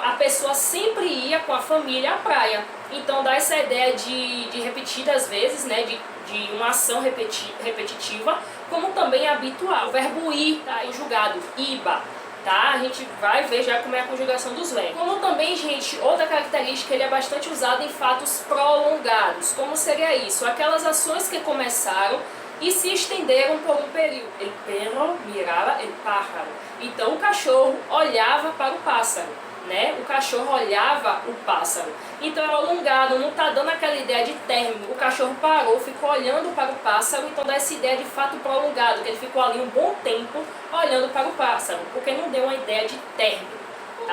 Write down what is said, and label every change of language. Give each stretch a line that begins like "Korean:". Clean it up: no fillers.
Portuguese: A pessoa sempre ia com a família à praia. Então dá essa ideia de repetidas vezes, né, de uma ação repetitiva, como também habitual. O verbo ir está conjugado, iba. Tá? A gente vai ver já como é a conjugação dos verbos. Como também, gente, outra característica, ele é bastante usado em fatos prolongados. Como seria isso? Aquelas ações que começaram e se estenderam por um período.
Spanish: El perro miraba el pájaro.
Portuguese: Então o cachorro olhava para o pássaro, né? O cachorro olhava o pássaro. Então é alongado, não está dando aquela ideia de término. O cachorro parou, ficou olhando para o pássaro, então dá essa ideia de fato prolongado, que ele ficou ali um bom tempo olhando para o pássaro, porque não deu uma ideia de término. Tá?